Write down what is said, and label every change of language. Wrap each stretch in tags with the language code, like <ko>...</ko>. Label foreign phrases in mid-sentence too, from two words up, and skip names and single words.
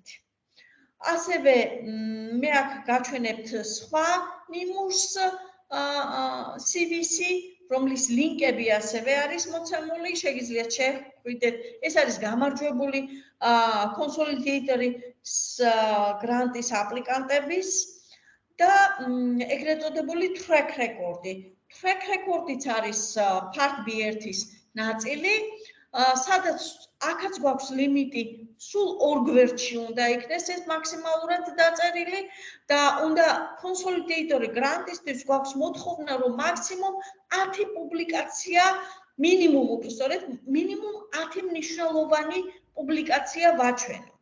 <ka>ასევე მე აქ გაჩვენებთ სხვა ნიმუშს CVC, რომლის ლინკები ასევე არის მოცემული, შეგიძლიათ შეხვიდეთ. ეს არის გამარჯვებული კონსოლიდეიტორის გრანტის აპლიკანტების და ეგრეთ წოდებული</ka> <en>track record-</en> <ka>ი.</ka> <en>Track record-</en> <ka>იც არის part B1-ის ნაწილი. სადაც აქაც გვაქვს ლიმიტი სულ 2 გვერდში უნდა იქნეს ეს მაქსიმალურად დაწერილი და უნდა კონსოლიდატორი გრანტისთვის გვაქვს მოთხოვნა რომ მაქსიმუმ 10 პუბლიკაცია მინიმუმ უბრალოდ მინიმუმ 10 მნიშვნელოვანი პუბლიკაცია ვაჩვენოთ.</ka>